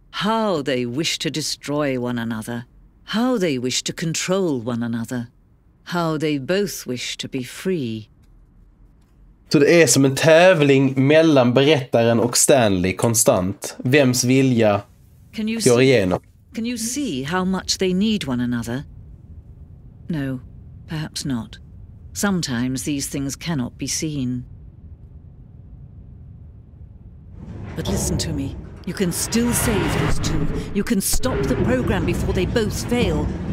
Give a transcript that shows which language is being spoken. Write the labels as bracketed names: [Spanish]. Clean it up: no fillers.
[English] How they wish to destroy one another. How they wish to control one another. How they both wish to be free. [Swedish] Så det är som en tävling mellan berättaren och Stanley konstant. Vems vilja går igenom. [English] Can you see how much they need one another? No, perhaps not. Sometimes these things cannot be seen. But listen to me. You can still save those two. You can stop the program before they both fail.